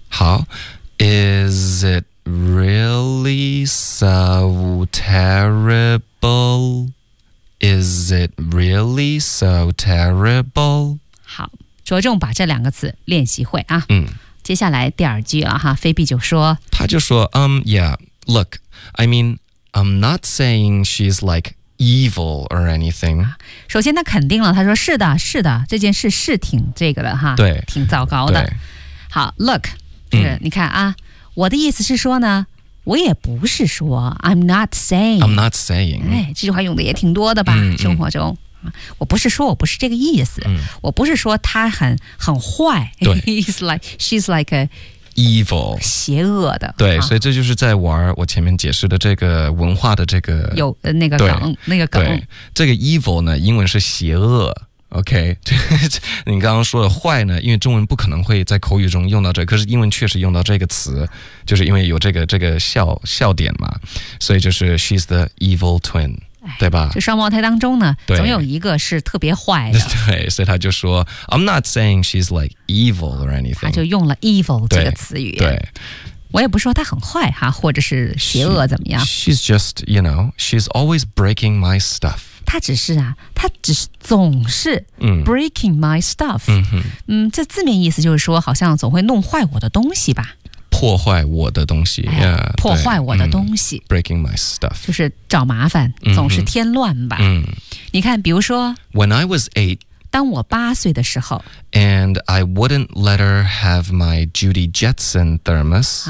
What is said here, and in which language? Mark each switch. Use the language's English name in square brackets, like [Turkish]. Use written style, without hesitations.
[English] 好 ，Is it really so terrible？ Is it really so terrible? [Chinese] 好，着重把这两个词练习会啊。接下来第二句了哈，菲比就说， [English] 他就说 yeah, look, I mean, I'm not saying she's like evil or anything. [Chinese] 首先他肯定了，他说是的，是的，这件事是挺这个的哈，对，挺糟糕的。好 ，look, 你看啊，我的意思是说呢。我也不是说 [English] I'm not saying I'm not saying [Chinese] 这句话用的也挺多的吧生活中我不是说我不是这个意思，我不是说他很坏，对 [English] ，he's like she's like a evil [Chinese] 邪恶的，对，所以这就是在玩我前面解释的这个文化的这个有那个梗，那个梗，这个 evil 呢，英文是邪恶。OK， 你刚刚说的坏呢，因为中文不可能会在口语中用到这个，可是英文确实用到这个词，就是因为有这个笑点嘛，所以就是 [English] she's the evil twin， [Chinese] 对吧？就双胞胎当中呢，总有一个是特别坏的。 [English] 对，所以他就说 I'm not saying she's like evil or anything， [Chinese] 他就用了 evil 这个词语。对，我也不说他很坏哈，或者是邪恶怎么样。 [English] She's just you know she's always breaking my stuff。 [Chinese] 他只是啊，他只是总是 [English] breaking my stuff， [Chinese] 这字面意思就是说，好像总会弄坏我的东西吧，破坏我的东西，哎、yeah, 破坏我的东西 [English] ，breaking my stuff， [Chinese] 就是找麻烦，总是添乱吧。你看，比如说 [English] ，When I was eight， [Chinese] 当我八岁的时候 [English] ，and I wouldn't let her have my Judy Jetson thermos，